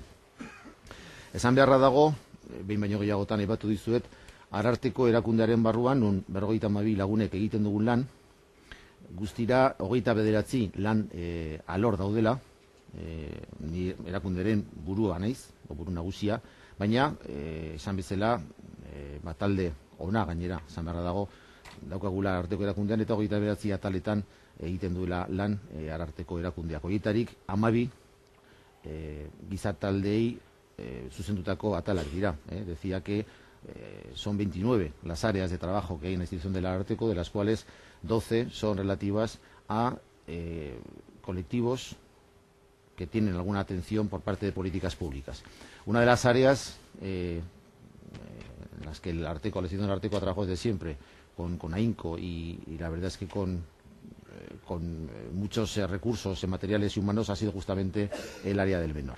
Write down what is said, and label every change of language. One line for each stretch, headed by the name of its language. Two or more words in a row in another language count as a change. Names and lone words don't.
Basque: Esan beharra dago, behin baino gehiagotan aipatu dizuet, Ararteko erakundearen barruan, non 52 lagunek egiten dugun lan, guztira 29 lan alor daudela, ni erakunderen burua naiz, o buru nagusia, baina, esan bezala, talde ona gainera, esan beharra dago, daukagula Ararteko erakundean, eta 29 ataletan egiten duela lan Ararteko erakundeak. Horietarik 12 gizartaldei zuzendutako atalak dira.
Spanish: Decía que son 29 las áreas de trabajo que hay en la institución del Ararteko, de las cuales 12 son relativas a colectivos que tienen alguna atención por parte de políticas públicas. Una de las áreas en las que la institución del Ararteko ha trabajado desde siempre con AINCO, y la verdad es que con muchos recursos materiales y humanos, ha sido justamente el área del menor.